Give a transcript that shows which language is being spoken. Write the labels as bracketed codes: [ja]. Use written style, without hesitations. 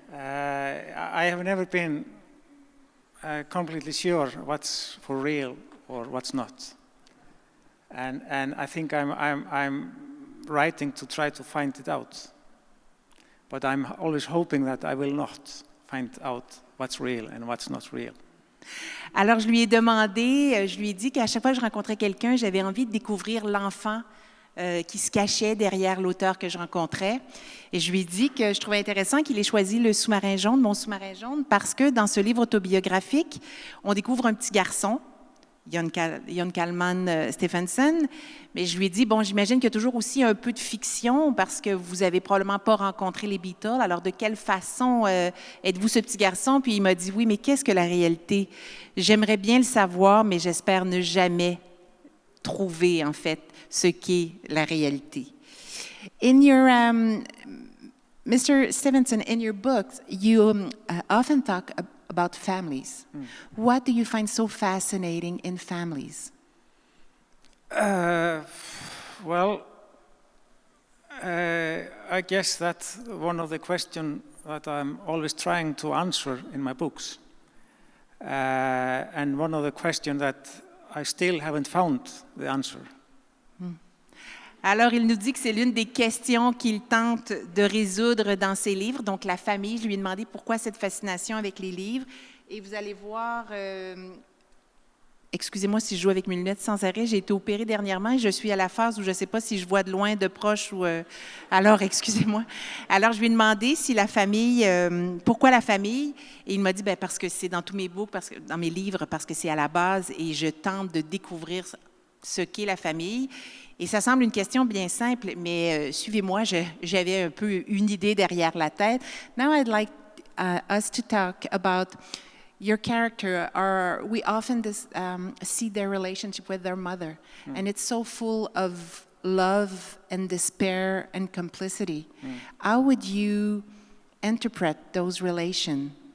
[en] I have never been completely sure what's for real or what's not. And I think I'm writing to try to find it out. But I'm always hoping that I will not find out what's real and what's not real. [fr] Alors, je lui ai dit qu'à chaque fois que je rencontrais quelqu'un, j'avais envie de découvrir l'enfant qui se cachait derrière l'auteur que je rencontrais. Et je lui ai dit que je trouvais intéressant qu'il ait choisi Le sous-marin jaune, Mon sous-marin jaune, parce que dans ce livre autobiographique, on découvre un petit garçon, Jón Kalman Stefánsson, mais je lui ai dit, bon, j'imagine qu'il y a toujours aussi un peu de fiction parce que vous n'avez probablement pas rencontré les Beatles, alors de quelle façon êtes-vous ce petit garçon? Puis il m'a dit, oui, mais qu'est-ce que la réalité? J'aimerais bien le savoir, mais j'espère ne jamais trouver, en fait, ce qu'est la réalité. [en] In your, Mr. Stefánsson, in your books, you often talk about families. What do you find so fascinating in families? Well, I guess that's one of the questions that I'm always trying to answer in my books. And one of the questions that I still haven't found the answer. [fr] Alors, il nous dit que c'est l'une des questions qu'il tente de résoudre dans ses livres, donc la famille. Je lui ai demandé pourquoi cette fascination avec les livres. Et vous allez voir, excusez-moi si je joue avec mes lunettes sans arrêt, j'ai été opérée dernièrement et je suis à la phase où je ne sais pas si je vois de loin, de proche ou... alors, excusez-moi. Alors, je lui ai demandé si la famille, pourquoi la famille? Et il m'a dit, parce que c'est dans tous mes books, dans mes livres, parce que c'est à la base et je tente de découvrir ce qu'est la famille. Et ça semble une question bien simple, mais suivez-moi, j'avais un peu une idée derrière la tête. [en] Now I'd like us to talk about your character. We often see their relationship with their mother, and it's so full of love and despair and complicity. How would you interpret those relations?